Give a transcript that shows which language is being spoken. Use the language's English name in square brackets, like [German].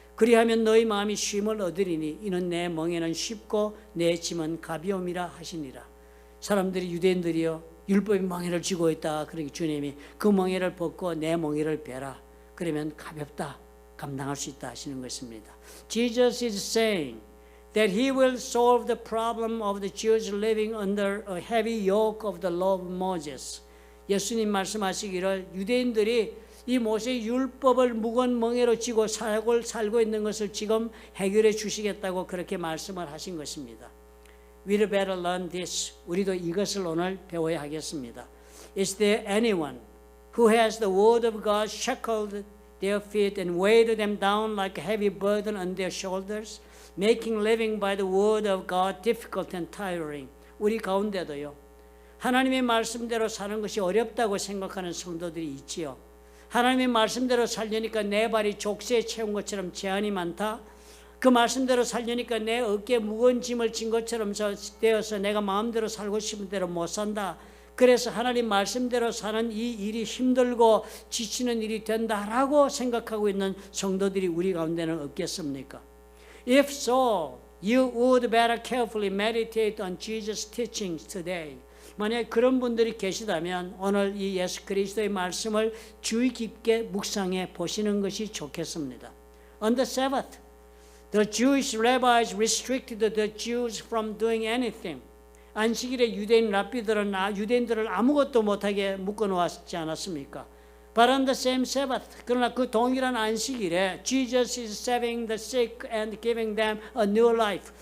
[Korean] 그리하면 너희 마음이 쉼을 얻으리니 이는 내 멍에는 쉽고 내 짐은 가벼움이라 하시니라. 사람들이 유대인들이요 율법의 멍에를 쥐고 있다. 그러니 주님이 그 멍에를 벗고 내 멍에를 베라. 그러면 가볍다. 감당할 수 있다 하시는 것입니다. [English] Jesus is saying that he will solve the problem of the Jews living under a heavy yoke of the law of Moses. [Korean] 예수님 말씀하시기를 유대인들이 이 모세의 율법을 무거운 멍에로 쥐고 살고 있는 것을 지금 해결해 주시겠다고 그렇게 말씀을 하신 것입니다. [English] We'd better learn this. [Korean] 우리도 이것을 오늘 배워야 하겠습니다. [English] Is there anyone who has the word of God shackled their feet and weighed them down like a heavy burden on their shoulders, making living by the word of God difficult and tiring? [Korean] 우리 가운데도요. 하나님의 말씀대로 사는 것이 어렵다고 생각하는 성도들이 있지요. 하나님의 말씀대로 살려니까 내 발이 족쇄에 채운 것처럼 제한이 많다. 그 말씀대로 살려니까 내 어깨에 무거운 짐을 진 것처럼 되어서 내가 마음대로 살고 싶은 대로 못 산다. 그래서 하나님 말씀대로 사는 이 일이 힘들고 지치는 일이 된다라고 생각하고 있는 성도들이 우리 가운데는 없겠습니까? [English] If so, you would better carefully meditate on Jesus' teachings today. [Korean] 만약 그런 분들이 계시다면 오늘 이 예수 그리스도의 말씀을 주의 깊게 묵상해 보시는 것이 좋겠습니다. [English] On the Sabbath, the Jewish rabbis restricted the Jews from doing anything. [Korean] 안식일에 유대인 랍비들은 유대인들을 아무것도 못하게 묶어놓았지 않았습니까? [English] But on the same Sabbath, [Korean] 그러나 그 동일한 안식일에 [English] Jesus is saving the sick and giving them a new life.